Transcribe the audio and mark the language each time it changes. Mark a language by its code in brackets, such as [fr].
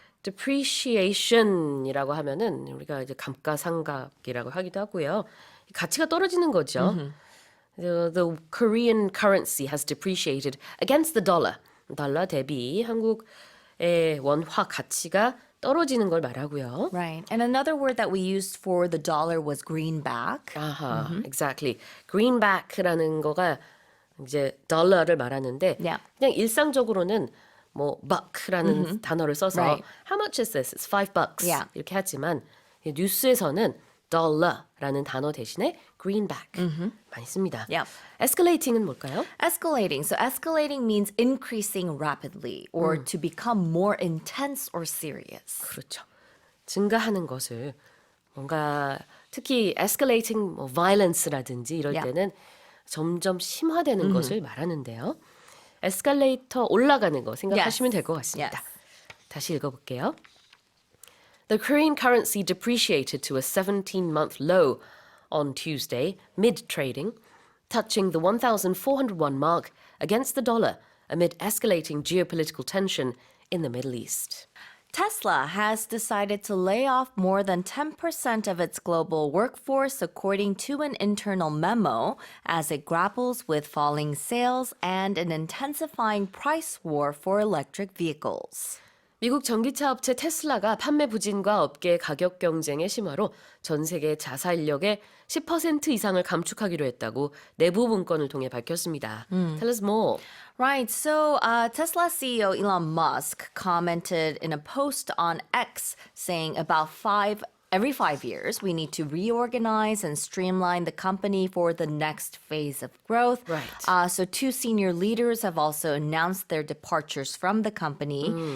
[ko] depreciation이라고 하면은 우리가 이제 감가상각이라고 하기도 하고요. 가치가 떨어지는 거죠. [en] The Korean currency has depreciated against the dollar. [ko] 달러 대비 한국의 원화 가치가 떨어지는 걸 말하고요. [en] Right, and another word that we used for the dollar was greenback. 아하, exactly. [ko] greenback라는 거가 이제 달러를 말하는데 [en] Yeah. [ko] 그냥 일상적으로는 뭐 buck라는 단어를 써서 [en] Right. how much is this? It's $5. Yeah. [ko] 이렇게 하지만 뉴스에서는 dollar라는 단어 대신에 greenback 많이 씁니다. [en] Yeah. [ko] escalating은 뭘까요? [en] Escalating. So escalating means increasing rapidly or to become more intense or serious. [ko] 그렇죠. 증가하는 것을 뭔가 특히 [en] escalating violence [ko] 라든지 이럴 [en] Yeah. [ko] 때는 점점 심화되는 것을 말하는데요. 에스컬레이터 올라가는 거 생각하시면 될 것 같습니다. [en] Yes. [ko] 다시 읽어볼게요. [en] The Korean currency depreciated to a 17-month low on Tuesday, mid-trading, touching the 1,401 mark against the dollar amid escalating geopolitical tension in the Middle East. Tesla has decided to lay off more than 10% of its global workforce, according to an internal memo, as it grapples with falling sales and an intensifying price war for electric vehicles. [ko] 미국 전기차 업체 테슬라가 판매 부진과 업계 가격 경쟁의 심화로 전 세계 자사 인력의 10% 이상을 감축하기로 했다고 내부 문건을 통해 밝혔습니다. [en] Tell us more. Right. So Tesla CEO Elon Musk commented in a post on X saying every 5 years, we need to reorganize and streamline the company for the next phase of growth. Right. So two senior leaders have also announced their departures from the company.